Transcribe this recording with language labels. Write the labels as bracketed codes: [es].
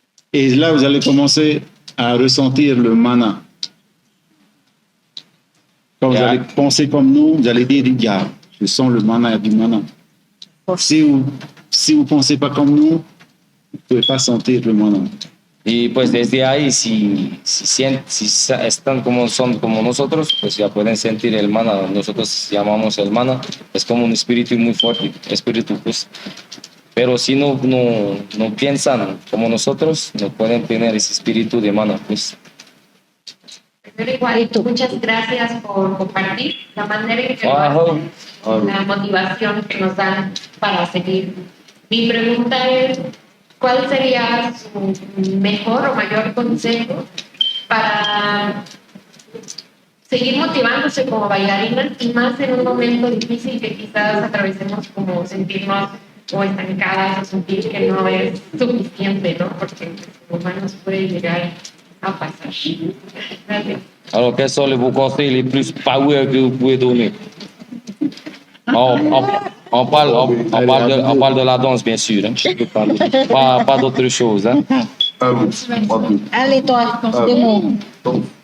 [fr] Et là, vous allez commencer à ressentir le mana. Quand vous allez penser comme nous, vous allez dire, je sens le mana du mana. Si vous ne pensez pas comme nous, vous ne pouvez pas sentir le mana. [es] Y pues desde ahí, si están son como nosotros, pues ya pueden sentir el mana. Nosotros llamamos el mana, es como un espíritu muy fuerte, pues. Pero si no piensan como nosotros, no pueden tener ese espíritu de mana, pues. Pero igual, muchas gracias por compartir la manera en que la motivación que nos dan para seguir. Mi pregunta es, ¿cuál sería su mejor o mayor consejo para seguir motivándose como bailarinas y más en un momento difícil que quizás atravesemos como sentirnos o estancadas o sentir que no es suficiente, ¿no? Porque como humanos puede llegar a pasar. Gracias. [fr] Alors, quels sont les conseils les plus power que vous pouvez donner? On parle de la danse, bien sûr. Hein? Pas d'autre chose. Hein? Un mot, pas deux. Allez, toi, deux mots. Donc,